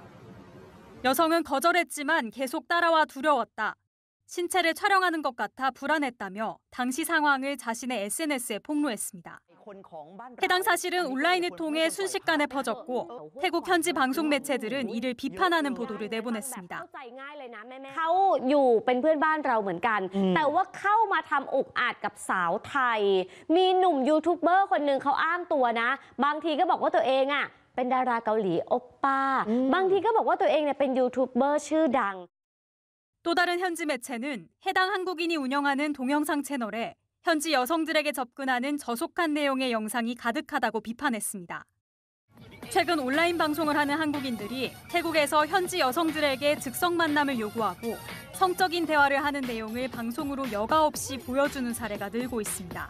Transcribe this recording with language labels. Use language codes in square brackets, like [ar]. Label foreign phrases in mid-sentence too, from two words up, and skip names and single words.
[ko] 여성은 거절했지만 계속 따라와 두려웠다. 신체를 촬영하는 것 같아 불안했다며 당시 상황을 자신의 SNS에 폭로했습니다. 해당 사실은 온라인을 통해 순식간에 퍼졌고 태국 현지 방송 매체들은 이를 비판하는 보도를 내보냈습니다. [th] เขาอยู่เป็นเพื่อนบ้านเราเหมือนกันแต่ว่าเข้ามาทำอุกอาจกับสาวไทยมีหนุ่มยูทูบเบอร์คนหนึ่งเขาอ้างตัวนะบางทีก็บอกว่าตัวเองอ่ะเป็นดาราเกาหลีโอปป้าบางทีก็บอกว่าตัวเองเนี่ยเป็นยูทูบเบอร์ชื่อดัง [ko] 또 다른 현지 매체는 해당 한국인이 운영하는 동영상 채널에 현지 여성들에게 접근하는 저속한 내용의 영상이 가득하다고 비판했습니다. 최근 온라인 방송을 하는 한국인들이 태국에서 현지 여성들에게 즉석 만남을 요구하고 성적인 대화를 하는 내용을 방송으로 여과 없이 보여주는 사례가 늘고 있습니다.